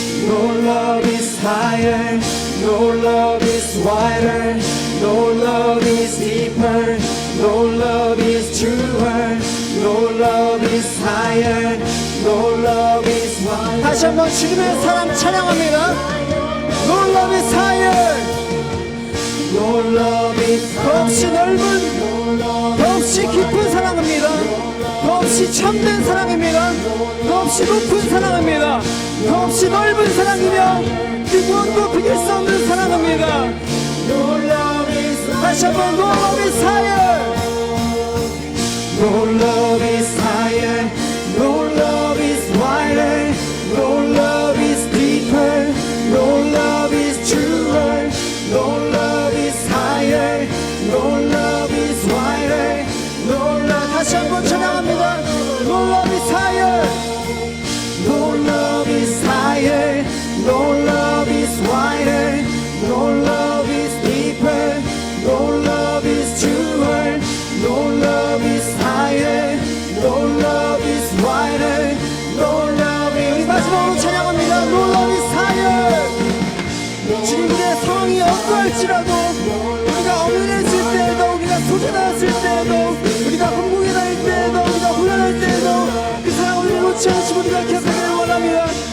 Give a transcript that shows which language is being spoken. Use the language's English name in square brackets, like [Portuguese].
[English] No love is higher, no love is wider, no love is deeper, no love is truer, no love is higher, no love is wider. [Korean] 다시 한번 주님의 사랑 찬양합니다. [English] No love is higher. No love is [Korean] 더없이 넓은, 더없이 깊은 사랑입니다. 더없이 참된 사랑입니다. 더없이 높은 사랑입니다. 더없이 넓은 사랑이며 그 무엇도 비길 수 없는 사랑입니다. [English] no love is [Korean] 다시 한번 [English] No love is higher. no love is higher, no love is wider, no love is deeper, no love is truer, no love is higher, no love is wider, no love. [Korean] 다시 한번 찬양합니다. [English] No love is higher. No love is higher, no love is wider, no love is deeper, no love is truer, no love is higher, no love is wider, no love [Korean] 우리 [English] is [Korean] 마지막으로 찬양합니다. [English] No love is higher. [Korean] 주님의 상황이 어떠할지라도 우리가 어눌했을 때에도 우리가 소진하였을 때에도 우리가 공공에 다닐 때에도 우리가 혼란할 때에도 그 사랑을 놓지 않으시고 우리가 기억하기를 원합니다.